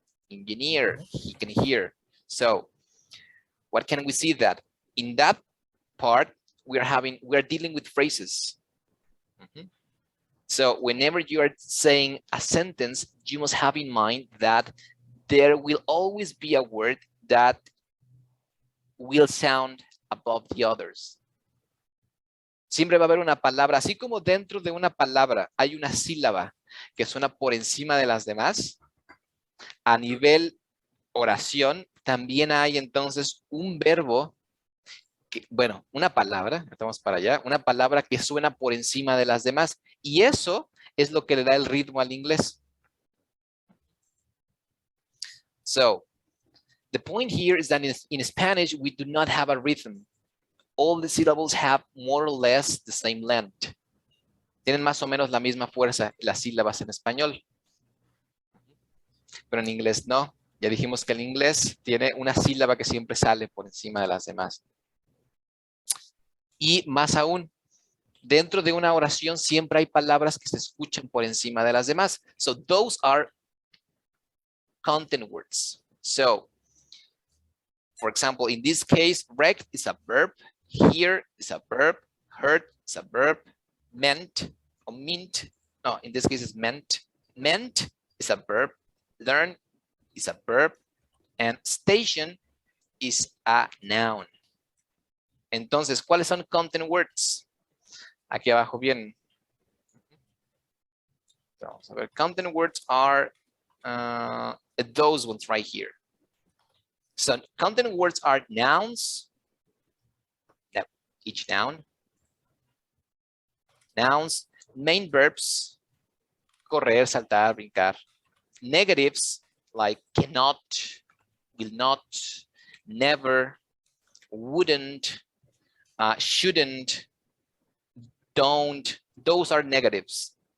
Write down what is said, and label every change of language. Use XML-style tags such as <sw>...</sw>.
<en>Engineer, he can hear. So what can we see that in that part we're dealing with phrases. So whenever you are saying a sentence, you must have in mind that there will always be a word that will sound above the others.</en> <es>Siempre va a haber una palabra, así como dentro de una palabra hay una sílaba que suena por encima de las demás. A nivel oración, también hay entonces un verbo, bueno, una palabra, estamos para allá, una palabra que suena por encima de las demás. Y eso es lo que le da el ritmo al inglés.</es> <en>So, the point here is that in Spanish, we do not have a rhythm. All the syllables have more or less the same length.</en> <es>Tienen más o menos la misma fuerza las sílabas en español. Pero en inglés no. Ya dijimos que el inglés tiene una sílaba que siempre sale por encima de las demás. Y más aún, dentro de una oración siempre hay palabras que se escuchan por encima de las demás.</es> <en>So those are content words. So, for example, in this case, rect is a verb, hear is a verb, heard is a verb, meant or mint, no, in this case it's meant. Meant is a verb, learn is a verb, and station is a noun.</en> <es>Entonces, ¿cuáles son content words? Aquí abajo vienen.</es> <en>Vamos a ver, content words are those ones right here. So content words are nouns, each noun, nouns, main verbs, correr, saltar, brincar, negatives like cannot, will not, never, wouldn't, shouldn't, don't, those are negatives.</en>